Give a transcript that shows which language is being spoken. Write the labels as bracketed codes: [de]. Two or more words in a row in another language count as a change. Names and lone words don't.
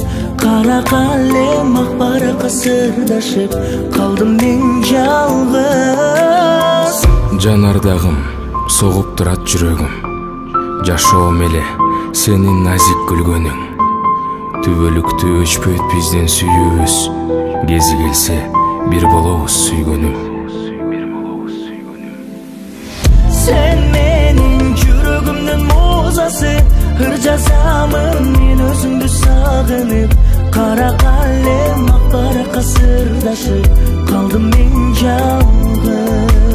[kk] Қара қалем ақ параққа сырдашып, қалдым мен жалғыз. Жанардағым, соғып тұрат жүрегім, [ky] жашоом эле сенин назик күлгөнүң. Түбөлүктү өчпөйт бизден сүйүүбүз, кези келсе бир болобуз сүйгөнүм. [kk] Сен менің жүрегімнің музасы, ыр жазамын мен өзіңді сағынып. Қара қалем ақ параққа сырдашып, қалдым мен жалғыз.